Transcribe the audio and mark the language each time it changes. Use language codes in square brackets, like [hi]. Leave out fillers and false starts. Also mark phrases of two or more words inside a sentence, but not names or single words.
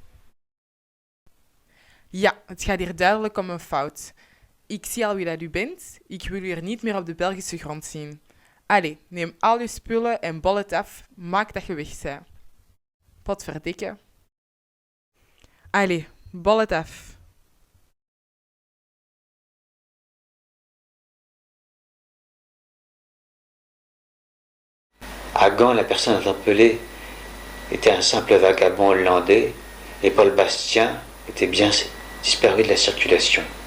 [nl] Ja, het gaat hier duidelijk om een fout. Ik zie al wie dat u bent. Ik wil u hier niet meer op de Belgische grond zien. Allee, neem al uw spullen en bol het af. Maak dat je weg bent. Potverdikke. Allee, bol het af. [fr] À Gand, la personne interpellée était un simple vagabond hollandais et Paul Bastien était bien disparu de la circulation.